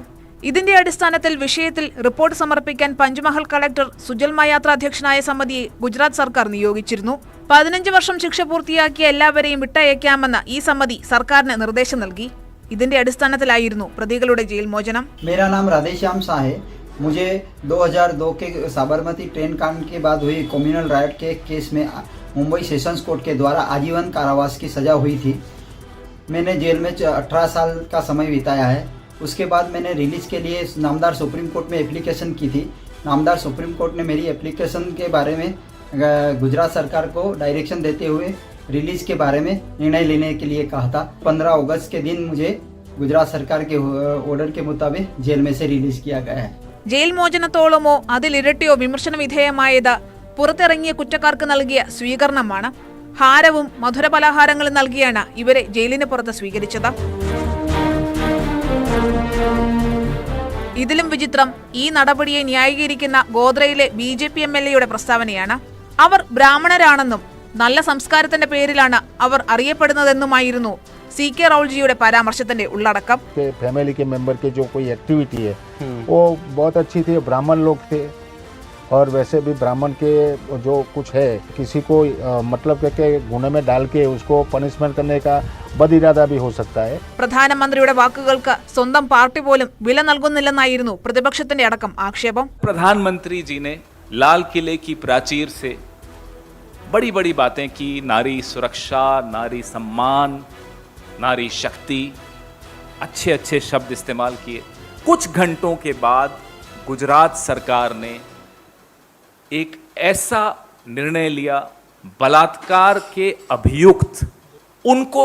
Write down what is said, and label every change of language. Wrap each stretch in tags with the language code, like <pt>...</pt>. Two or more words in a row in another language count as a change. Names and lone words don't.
<ml>ഇതിന്റെ അടിസ്ഥാനത്തിൽ വിഷയത്തിൽ റിപ്പോർട്ട് സമർപ്പിക്കാൻ പഞ്ച്മഹൽ കളക്ടർ സുജൽ മയാത്ര അധ്യക്ഷനായ സമിതിയെ ഗുജറാത്ത് സർക്കാർ നിയോഗിച്ചിരുന്നു. 15 വർഷം ശിക്ഷ പൂർത്തിയാക്കിയ എല്ലാവരെയും വിട്ടയക്കാമെന്ന് ഈ സമിതി സർക്കാരിന് നിർദ്ദേശം നൽകി. ഇതിന്റെ അടിസ്ഥാനത്തിലായിരുന്നു പ്രതികളുടെ ജയിൽ മോചനം.</ml> <hi>मेरा नाम राधेश्याम शाह है. मुझे 2002 के साबरमती ट्रेन कांड के बाद हुई</hi> <en>communal riot</en> <hi>के केस में मुंबई सेशंस कोर्ट के द्वारा आजीवन कारावास की सजा हुई थी. मैंने जेल में 18 साल का समय बिताया है. उसके बाद मैंने रिलीज़ के लिए नामदार सुप्रीम कोर्ट में एप्लीकेशन की थी. नामदार सुप्रीम कोर्ट ने मेरी एप्लीकेशन के बारे में गुजरात सरकार को डायरेक्शन देते हुए रिलीज़ के बारे में निर्णय लेने के लिए कहा था. 15 अगस्त के दिन मुझे गुजरात सरकार के ऑर्डर के मुताबिक जेल में से रिलीज़ किया गया है.</hi> <ml>ജയിൽ മോചനത്തോളമോ അതിലിരട്ടിയോ വിമർശന വിധേയമായത് പുറത്തിറങ്ങിയ കുറ്റക്കാർക്ക് നൽകിയ സ്വീകരണമാണ്. ഹാരവും മധുര പലഹാരങ്ങളും നൽകിയാണ് ഇവരെ ജയിലിന് പുറത്ത് സ്വീകരിച്ചത്. ഇതിലും വിചിത്രം ഈ നടപടിയെ ന്യായീകരിക്കുന്ന ഗോദ്രയിലെ BJP MLAയുടെ പ്രസ്താവനയാണ്. അവർ ബ്രാഹ്മണരാണെന്നും നല്ല സംസ്കാരത്തിന്റെ പേരിലാണ് അവർ അറിയപ്പെടുന്നതെന്നുമായിരുന്നു CK റൗൾജിയുടെ പരാമർശത്തിന്റെ ഉള്ളടക്കം.</ml> <hi>फैमिली के मेंबर के जो कोई एक्टिविटी है वो बहुत अच्छी थी. ब्राह्मण लोग थे और वैसे भी ब्राह्मण के जो कुछ है किसी को मतलब के गुने में डाल के उसको पनिशमेंट करने का बद इरादा भी हो सकता है.</hi> <ml>പ്രധാനമന്ത്രിയുടെ വാക്കുകൾക്ക് സ്വന്തം പാർട്ടി പോലും വില നൽകുന്നില്ലെന്നായിരുന്നു പ്രതിപക്ഷത്തിന്റെ അടക്കം ആക്ഷേപം.</ml> <hi>प्रधानमंत्री जी ने लाल किले की प्राचीर से बड़ी बड़ी बातें की. नारी सुरक्षा, नारी सम्मान, नारी शक्ति, अच्छे अच्छे शब्द इस्तेमाल किए. कुछ घंटों के बाद गुजरात सरकार ने एक ऐसा निर्णय लिया, बलात्कार के अभियुक्त उनको</hi>